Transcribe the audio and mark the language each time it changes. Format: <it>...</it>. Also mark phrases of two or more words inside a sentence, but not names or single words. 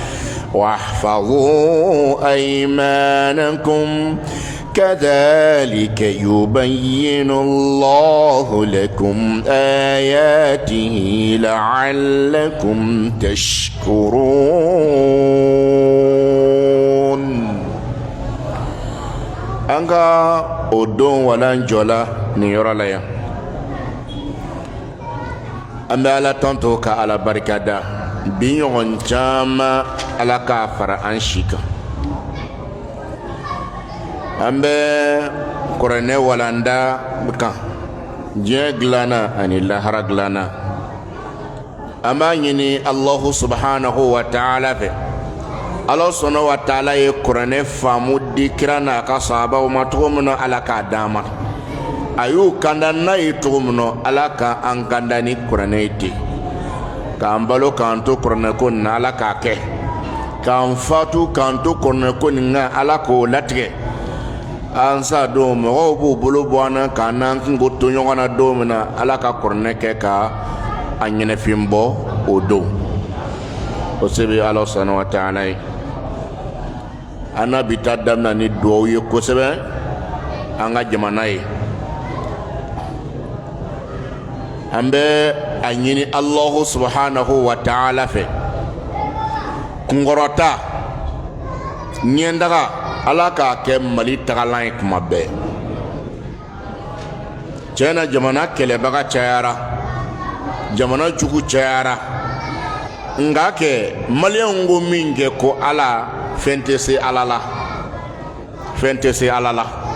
<ar>واحفظوا أيمانكم كذلك يبين الله لكم آياته لعلكم تشكرون.</ar> <bm>Anga odon wala njola ni yɔrɔ la yan. An bɛ Ala tanto ka Ala barikada. Bi ɲɔgɔn caman Ala k'a fara an si kan. An bɛ kuranɛ walanda kan, diɲɛ dilanna ani lahara dilanna. An b'a ɲini</bm> <ar>الله سبحانه وتعالى</ar> <bm>fɛ.</bm> <ar>الله سبحانه وتعالى</ar> <bm>ye kuranɛ faamu di kira n'a ka sahabaw ma cogo min na Ala k'a d'an ma. A y'u kanda n'a ye cogo min na Ala ka an kanda ni kuranɛ ye ten. K'an balo k'an to kuranɛ ko nin na Ala k'a kɛ. K'an fatu k'an to kuranɛ ko nin na Ala k'o latigɛ. An sa don mɔgɔw b'u bolo bɔ an na k'an n'an kungo to ɲɔgɔn na don min na Ala ka kuranɛ kɛ ka a ɲɛnɛfin bɔ o don. O se bɛ</bm> <ar>الله سبحانه وتعالى</ar> <bm>ye. An na bi ta daminɛ ni duwawu ye kosɛbɛ an ka jamana ye. An bɛ a ɲini</bm> <ar>الله سبحانه وتعالى</ar> <bm>fɛ. Kunkɔrɔta, ɲɛndaga, Ala k'a kɛ Mali tagalan ye kuma bɛɛ. Tiɲɛ na jamana kɛlɛbaga cayara, jamana jugu cayara. Nka kɛ Maliyɛnw ko min kɛ ko Ala fɛn tɛ se Ala la, fɛn tɛ se Ala la.</bm>